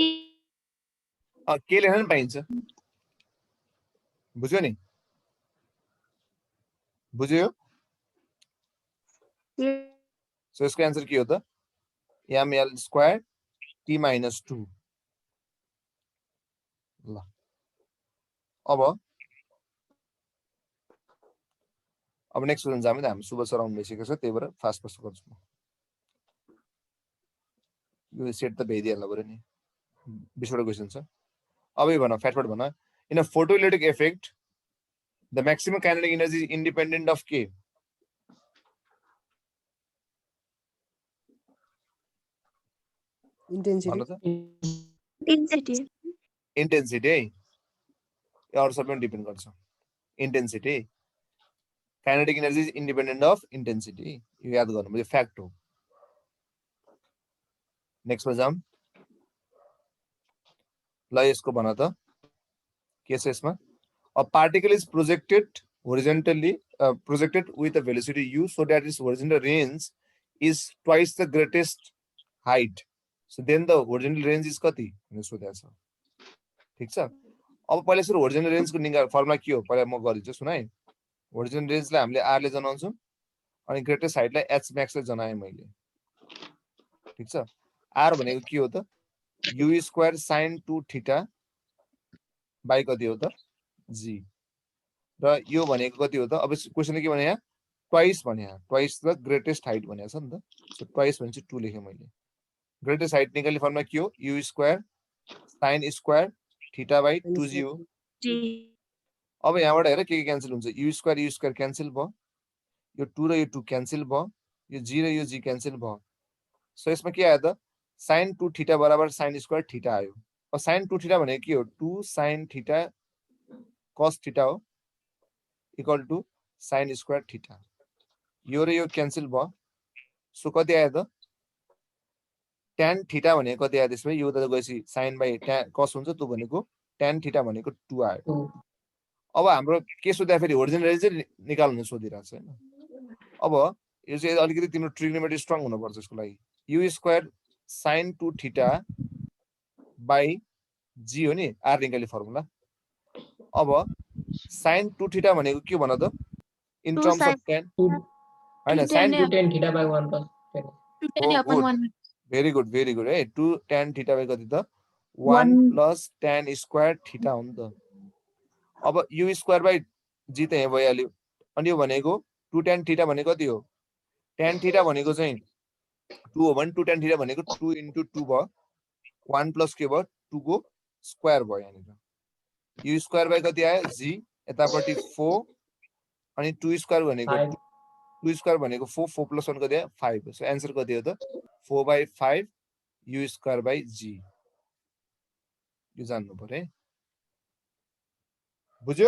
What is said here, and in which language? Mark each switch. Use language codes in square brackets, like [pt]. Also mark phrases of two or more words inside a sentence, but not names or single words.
[ne] के लेख्न पनि पाइन्छ बुझ्यो नि बुझ्यो सो यसको आन्सर के हो त [en] ML square T minus 2 [ne] ल अब [en] next question [ne] जामे त हामी सुबह सर आउनु भइसकेको छ त्यही भएर [en] fast fast [ne] गर्छु म यो सेट त भइदिइहाल्ला बरु नि 20 वटा क्वेसन छ अब यो भन फ्याटफट भन [en] in a photoelectric effect the maximum kinetic energy is independent of [ne] के [en] Intensity. [ne] इंटेंसिटी है और सब में डिपेंड गर्छ इंटेंसिटी [en] kinetic energy is independent of intensity [ne] यो याद गर्नु यो फ्याक्ट हो नेक्स्ट मा जाम ल यसको भन त के छ यसमा [en] a particle is projected horizontally projected with a velocity u so that its horizontal range is twice the greatest height so then the horizontal range is [ne] twice the greatest height so then the [en] horizontal range [ne] is कति भने सोधेको छ ठीक छ अब पहिला सुरु [en] horizontal range [ne] को निकाल फर्मुला के हो पहिला म गरिदिन्छु सुन है horizontal range लाई हामीले r ले जनाउँछौं अनि [en] greatest height [ne] लाई [en] h max [ne] ले जनाए मैले ठीक छ r भनेको के हो त [en] u square sin 2 theta by [ne] कति हो त g र यो भनेको कति हो त अब क्वेशनले के भने यहाँ ट्वाइस भने यहाँ [en] twice the greatest height [ne] भनेको छ नि त सो ट्वाइस भनेपछि 2 लेखे मैले [en] greatest height [ne] निकाल्ने फर्मुला के हो [en] u square sin square theta by 2g [ne] हो अब यहाँबाट हेर के क्यान्सल हुन्छ [en] u square [ne] क्यान्सल भयो यो 2 र यो 2 क्यान्सल भयो यो g र यो g क्यान्सल भयो सो यसमा के आयो त sin 2 थीटा बराबर [en] sin square theta [ne] आयो अब sin 2 थीटा भनेको के हो [en] 2 sin theta cos theta [ne] हो [en] equal to sin square theta [ne] यो र यो क्यान्सल भयो सो कति आयो त tan थीटा भनेको कति आयो त्यसमा यो त गएपछि sin बाइ cos हुन्छ त्यो भनेको tan थीटा भनेको 2 आयो अब हाम्रो के सोध्दा फेरि [en] horizontal range [ne] चाहिँ निकाल्नु सोधिरहेको छ हैन अब यो चाहिँ अलिकति तिम्रो [en] trigonometry strong [ne] हुनु पर्छ यसको लागि [en] u square sin 2 theta by g [ne] हो नि r निकाल्ने फर्मुला अब sin 2 थीटा भनेको के भन त [en] in terms of tan [ne] हैन sin 2 [en] tan theta by 1 plus 10. very good [ne] है [en] 2 tan theta by [ne] कति त [en] 1 plus tan square theta [ne] हो नि त अब [en] u square by g [ne] त यहाँ भइहाल्यो अनि यो भनेको [en] 2 tan theta [ne] भनेको कति हो tan थीटा भनेको चाहिँ 2 हो भने [en] 2 tan theta [ne] भनेको [en] 2 into 2 [ne] भयो 1 प्लस के भयो 2 को स्क्वायर भयो यहाँनिर [en] u square by [ne] कति आयो g यतापट्टि 4 अनि 2 स्क्वायर भनेको 2 स्क्वायर भनेको 4 [en] 4 plus 1 [ne] कति आयो 5 सो आन्सर कति हो त [en] 4/5 u square by g [ne] यो जान्नु पर्यो है बुझ्यो